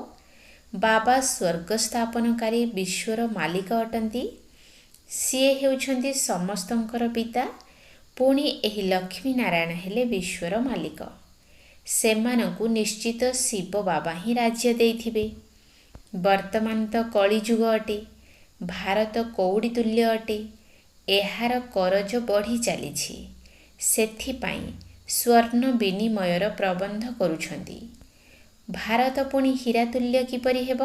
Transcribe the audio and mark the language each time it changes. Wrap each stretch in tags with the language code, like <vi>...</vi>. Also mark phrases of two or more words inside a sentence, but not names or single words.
<or>ବାବା ସ୍ୱର୍ଗ ସ୍ଥାପନକାରୀ ବିଶ୍ୱର ମାଲିକ ଅଟନ୍ତି। ସିଏ ହେଉଛନ୍ତି ସମସ୍ତଙ୍କର ପିତା। ପୁଣି ଏହି ଲକ୍ଷ୍ମୀ ନାରାୟଣ ହେଲେ ବିଶ୍ୱର ମାଲିକ। ସେମାନଙ୍କୁ ନିଶ୍ଚିତ ଶିବ ବାବା ହିଁ ରାଜ୍ୟ ଦେଇଥିବେ। ବର୍ତ୍ତମାନ ତ କଳିଯୁଗ ଅଟେ। ଭାରତ କଉଡ଼ି ତୁଲ୍ୟ ଅଟେ। ଏହାର କରଜ ବଢ଼ି ଚାଲିଛି। ସେଥିପାଇଁ ସ୍ୱର୍ଣ୍ଣ ବିନିମୟର ପ୍ରବନ୍ଧ କରୁଛନ୍ତି। ଭାରତ ପୁଣି ହୀରା ତୁଲ୍ୟ କିପରି ହେବ?</or>